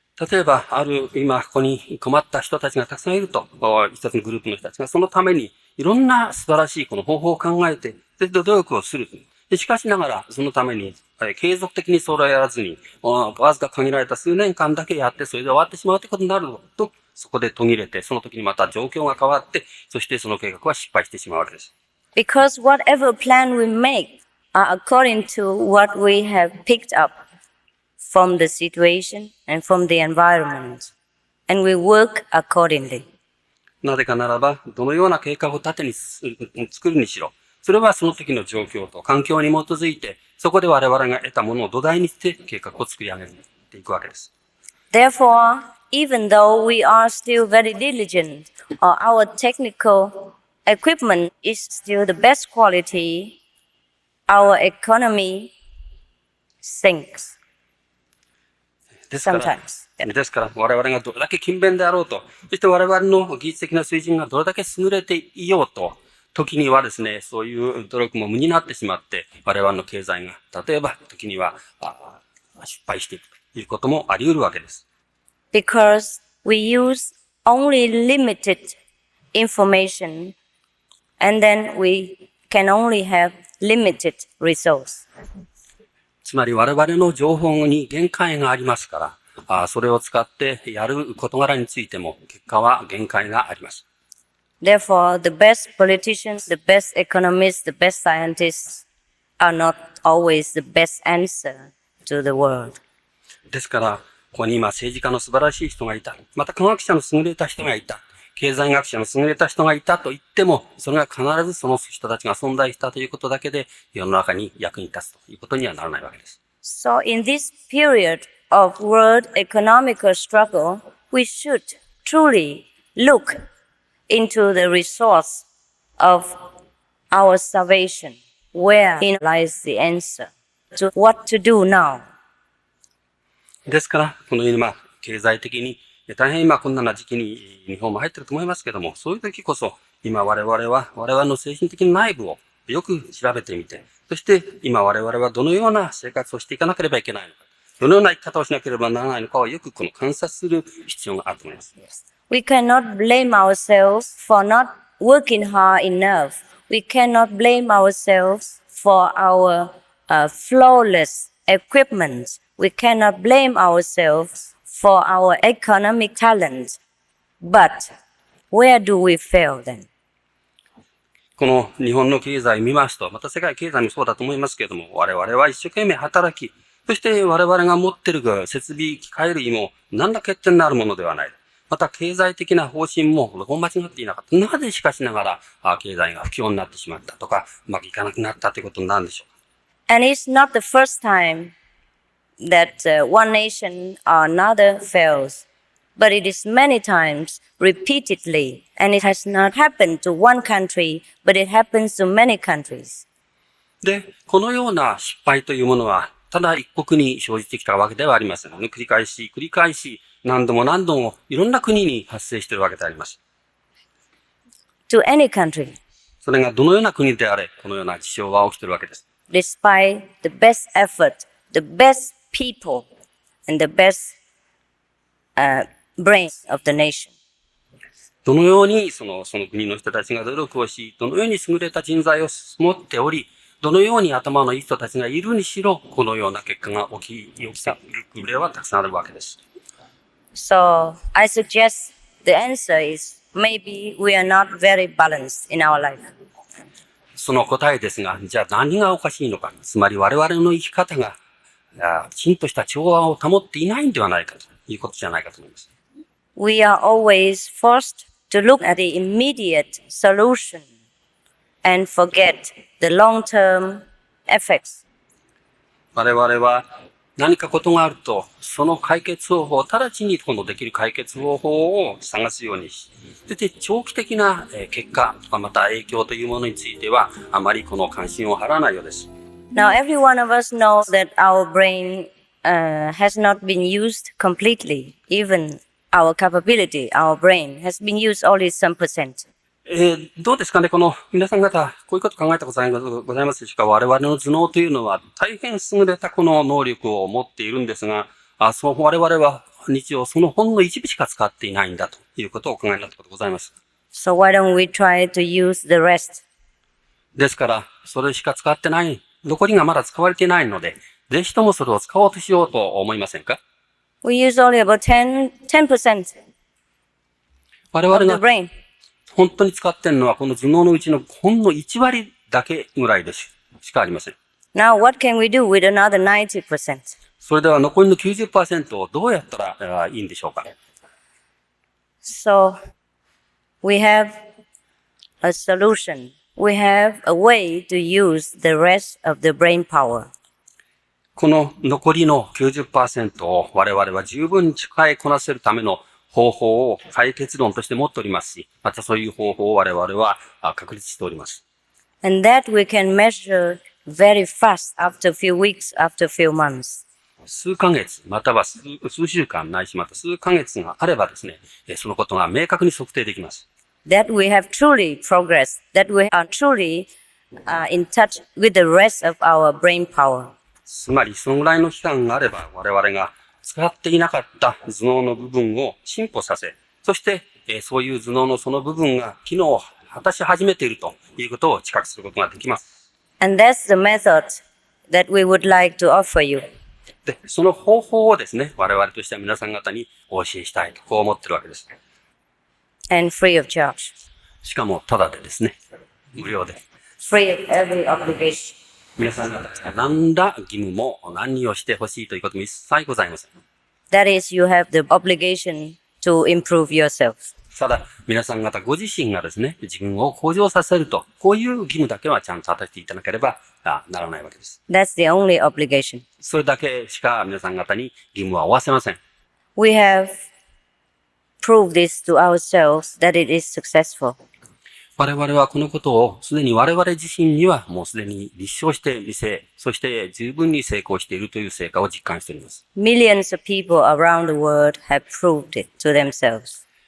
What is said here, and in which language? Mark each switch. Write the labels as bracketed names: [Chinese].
[Japanese] 例えば、今ここに困った人たちがたくさんいると、一つのグループの人たちがそのためにいろんな素晴らしいこの方法を考えて、努力をする。しかしながら、そのために、継続的にそれをやらずに、わずか限られた数年間だけやって、それで終わってしまうということになると、そこで途切れて、その時にまた状況が変わって、そしてその計画は失敗してしまうわけです。 [English] Because whatever plan we make are according to what we have picked up from the situation and from the environment, and we work accordingly. [Japanese] なぜかならば、どのような計画を作るにしろ、それはその時の状況と環境に基づいて、そこで我々が得たものを土台にして計画を作り上げていくわけです。 [English] Therefore, even though we are still very diligent, or our technical equipment is still the best quality, our economy sinks. [Japanese] ですから我々がどれだけ勤勉であろうと、そして我々の技術的な水準がどれだけ優れていようと、時にはですね、そういう努力も無になってしまって、我々の経済が、例えば時には失敗していくということもあり得るわけです。 [English] Because we use only limited information, and then we can only have limited results. [Japanese] つまり我々の情報に限界がありますから、それを使ってやる事柄についても結果は限界があります。 [English] Therefore, the best politicians, the best economists, the best scientists are not always the best answer to the world. [Japanese] ですから、ここに今政治家の素晴らしい人がいた。また科学者の優れた人がいた。経済学者の優れた人がいたと言っても、それが必ずその人たちが存在したということだけで、世の中に役に立つということにはならないわけです。 [English] So in this period of world economical struggle, we should truly look into the resource of our salvation. Wherein lies the answer to what to do now. [Japanese] ですから、このように経済的に大変今こんな時期に日本も入ってると思いますけども、そういう時こそ今我々の精神的な内部をよく調べてみて、そして今我々はどのような生活をしていかなければいけないのか、どのような生き方をしなければならないのかをよく観察する必要があると思います。 [English] We cannot blame ourselves for not working hard enough. We cannot blame ourselves for our flawless equipment. We cannot blame ourselves for our economic talent. But where do we fail then? [Japanese] この日本の経済を見ますと、また世界経済もそうだと思いますけれども、我々は一生懸命働き、そして我々が持っている設備、機械類も何ら欠点のあるものではない。また経済的な方針もどこも間違っていなかった。なぜしかしながら経済が不況になってしまったとか、うまくいかなくなったということになるんでしょうか。 [English] And it's not the first time that one nation or another fails, but it is many times, repeatedly, and it has not happened to one country, but it happens to many countries. [Japanese] で、このような失敗というものは、ただ一国に生じてきたわけではありません。繰り返し、何度も何度もいろんな国に発生しているわけであります。 [English] To any country. [Japanese] それがどのような国であれ、このような事象は起きているわけです。 [English] Despite the best effort, the best people, and the best brains of the nation. [Japanese] どのようにその国の人たちが努力をし、どのように優れた人材を持っており、どのように頭のいい人たちがいるにしろ、このような結果が起きた例はたくさんあるわけです。 [English] So, I suggest the answer is maybe we are not very balanced in our life. [Japanese] その答えですが、じゃあ何がおかしいのか。つまり我々の生き方が、きちんとした調和を保っていないんではないかということじゃないかと思います。 [English] We are always forced to look at the immediate solution and forget the long-term effects. [Japanese] 我々は何かことがあると、その解決方法、直ちにできる解決方法を探すようにし、そして長期的な結果とかまた影響というものについては、あまりこの関心を払わないようです。 [English] Now, every one of us knows that our brain has not been used completely. Even our capability, our brain, has been used only some percent. [Japanese] どうですかね、この皆さん方、こういうこと考えたことございますでしょうか。我々の頭脳というのは大変優れたこの能力を持っているんですが、我々は日常そのほんの一部しか使っていないんだということをお考えになったことございます。 [English] So why don't we try to use the rest? [Japanese] ですから、それしか使ってない、残りがまだ使われていないので、ぜひともそれを使おうとしようと思いませんか？ [English] We use only about 10% [Japanese] 我 [English] of [Japanese] 々 [English] the [Japanese] が [English] brain. [Japanese] 本当に使っているのはこの頭脳のうちのほんの1割だけぐらいしかありません。 [English] Now, what can we do with another 90%? [Japanese] それでは残りの 90% をどうやったらいいんでしょうか？ [English] So, we have a solution. We have a way to use the rest of the brain power. [Japanese] この残りの 90% を我々は十分に使いこなせるための方法を解決論として持っておりますし、またそういう方法を我々は確立しております。 [English] And that we can measure very fast after a few weeks, after a few months. [Japanese] 数ヶ月、または数週間ないし、また数ヶ月があればですね、そのことが明確に測定できます。 [English] That we have truly progressed, that we are truly in touch with the rest of our brain power. [Japanese] つまり、そのぐらいの期間があれば、我々が使っていなかった頭脳の部分を進歩させ、そして、そういう頭脳のその部分が機能を果たし始めているということを知覚することができます。 [English] And that's the method that we would like to offer you. [Japanese] で、その方法をですね、我々としては皆さん方にお教えしたいと、こう思ってるわけです。 [English] And free of charge. [Japanese] しかも、ただでですね、無料で。 [English] Free of every obligation. [Japanese] 皆さん方が何ら義務も何をしてほしいということも一切ございません。 [English] That is, you have the obligation to improve yourself. [Japanese] ただ、皆さん方ご自身がですね、自分を向上させると、こういう義務だけはちゃんと果たしていただければならないわけです。 [English] That's the only obligation. [Japanese] それだけしか皆さん方に義務は負わせません。 [English] We have proved this to ourselves that it is successful. [Japanese] 我々はこのことをすでに我々自身にはもうすでに立証してみせ、そして十分に成功しているという成果を実感しております。 [English] Millions of people around the world have proved it to themselves.